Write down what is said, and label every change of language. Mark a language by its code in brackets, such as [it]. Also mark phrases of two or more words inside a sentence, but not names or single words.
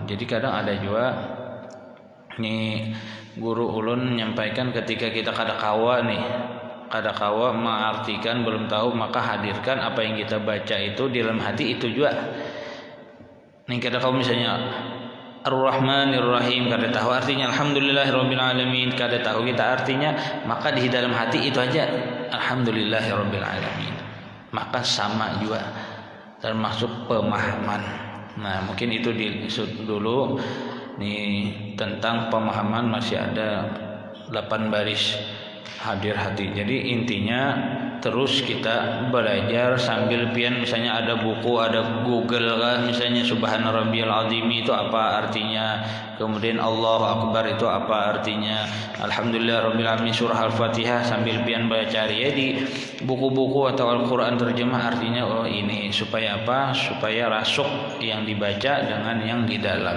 [id] Jadi kadang ada juga nih guru ulun menyampaikan ketika kita kada kawa mengartikan belum tahu, maka hadirkan apa yang kita baca itu di dalam hati itu juga. [bjn] Nih kada kau misalnya [ar] الرحمن الرحيم [bjn] kada tahu artinya [ar] الحمد لله رب العالمين, [bjn] kada tahu kita artinya, maka di dalam hati itu aja [ar] الحمد لله رب العالمين. [id] Maka sama juga termasuk pemahaman. Nah, mungkin itu dulu Ini tentang pemahaman masih ada 8 baris hadir hati. Jadi intinya terus kita belajar sambil pian, misalnya ada buku, ada Google kan, misalnya [ar] سبحان ربي العظيم [id] itu apa artinya, kemudian [ar] الله أكبر [id] itu apa artinya, [ar] الحمد لله رب العالمين [id] surah Al-Fatihah sambil pian baca ya di buku-buku atau Al-Quran terjemah artinya oh ini, supaya apa, supaya rasuk yang dibaca dengan yang di dalam.